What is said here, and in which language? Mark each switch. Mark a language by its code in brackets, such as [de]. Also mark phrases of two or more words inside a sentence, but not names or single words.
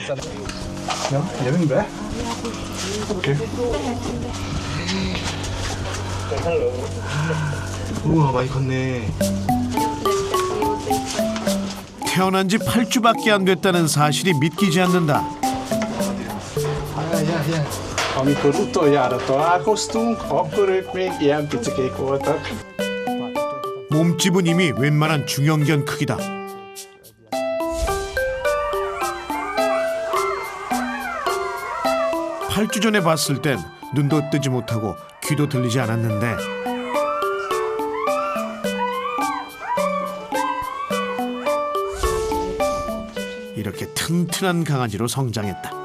[ko] 예민데? 우와, 많이 컸네. 태어난 지 8주밖에 안 됐다는 사실이 믿기지 않는다. [hu] Amikor utoljára találkoztunk, akkor ők még ilyen picikék voltak. [ko] 몸집은 이미 웬만한 중형견 크기다. 팔 주 전에 봤을 땐 눈도 뜨지 못하고 귀도 들리지 않았는데 이렇게 튼튼한 강아지로 성장했다.